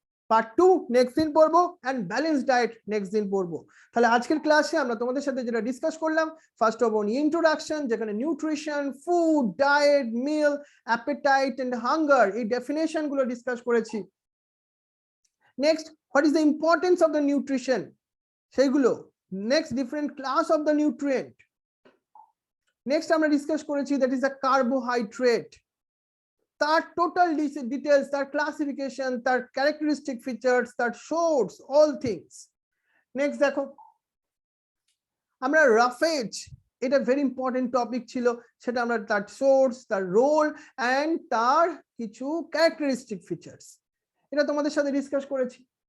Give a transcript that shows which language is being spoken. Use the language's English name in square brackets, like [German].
[Bangla] Part 2 next দিন পড়বো, and balance diet next দিন পড়বো। তাহলে আজকের ক্লাসে আমরা তোমাদের সাথে যেটা ডিসকাস করলাম, ফার্স্ট অফ অল ইন্ট্রোডাকশন, যেখানে nutrition, food, diet, mill, appetite and hunger এই ডেফিনেশন গুলো ডিসকাস করেছি। [English] next, what is the importance of the nutrition, [Bangla] সেইগুলো। Next, different class of the nutrient. Next আমরা ডিসকাস করেছি [English] that is the carbohydrate, [Bangla] তার total details, তার classification, তার characteristic features, তার সোর্স, অল থিংস। নেক্সট দেখো আমরা রাফেজ, এটা ভেরি ইম্পর্টেন্ট টপিক ছিল, সেটা আমরা তার সোর্স, তার রোল এন্ড তার কিছু ক্যারেক্টারিস্টিক ফিচার্স এটা তোমাদের সাথে ডিসকাস করেছি।